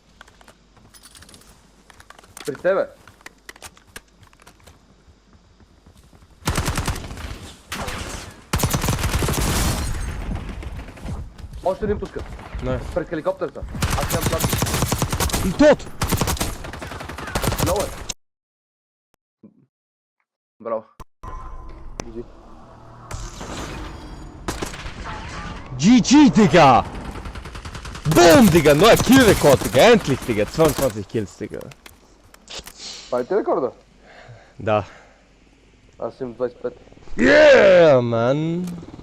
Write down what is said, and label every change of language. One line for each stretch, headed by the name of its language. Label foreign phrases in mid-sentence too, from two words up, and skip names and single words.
Bulgarian: При тебе! Още един пускат. Пред хеликоптерата. Аз нямам план. И тот! Много е. Браво.
German: GG, Digga! Boom, Digga! Neuer Killrekord, Digga! Endlich, Digga! 22 Kills, Digga!
Bulgarian: Правите рекорда? Да. Аз имам 25.
English: Yeah, man!